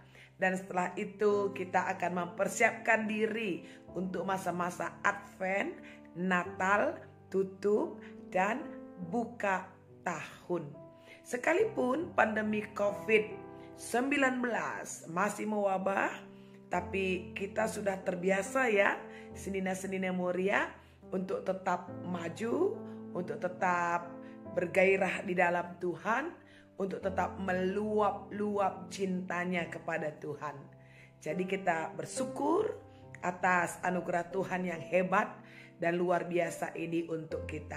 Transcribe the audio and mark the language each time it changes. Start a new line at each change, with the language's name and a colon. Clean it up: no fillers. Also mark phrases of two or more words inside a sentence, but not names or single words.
Indonesian: Dan setelah itu kita akan mempersiapkan diri untuk masa-masa Advent, Natal, tutup, dan buka tahun. Sekalipun pandemi COVID-19 masih mewabah, tapi kita sudah terbiasa ya, senina-senina muria, untuk tetap maju, untuk tetap bergairah di dalam Tuhan, untuk tetap meluap-luap cintanya kepada Tuhan. Jadi kita bersyukur atas anugerah Tuhan yang hebat dan luar biasa ini untuk kita.